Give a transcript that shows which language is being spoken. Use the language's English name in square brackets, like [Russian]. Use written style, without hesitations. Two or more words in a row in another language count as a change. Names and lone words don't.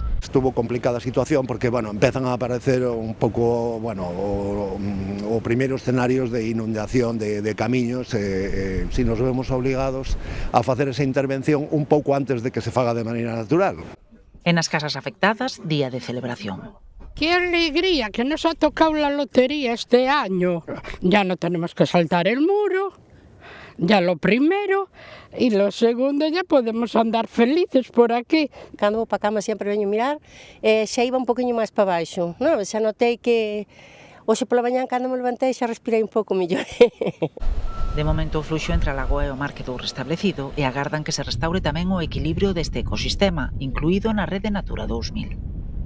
[Galician] Estuvo complicada a situación porque, empezan a aparecer un pouco, o primeiros escenarios de inundación de camiños, si nos vemos obligados a facer esa intervención un pouco antes de que se faga de maneira natural. En as casas afectadas, día de celebración. [Spanish] ¡Qué alegría! Que nos ha tocado la lotería este año. Ya no tenemos que saltar el muro, ya lo primero, y lo segundo ya podemos andar felices por aquí. [Galician] Cando vou para a cama sempre veño mirar, xa iba un poquinho máis para baixo. Non, xa notei que hoxe pola mañá cando me levantei xa respirei un pouco mellor. De momento o fluxo entre a lagoa e o mar quedou restablecido e agardan que se restaure tamén o equilibrio deste ecosistema, incluído na rede Natura 2000.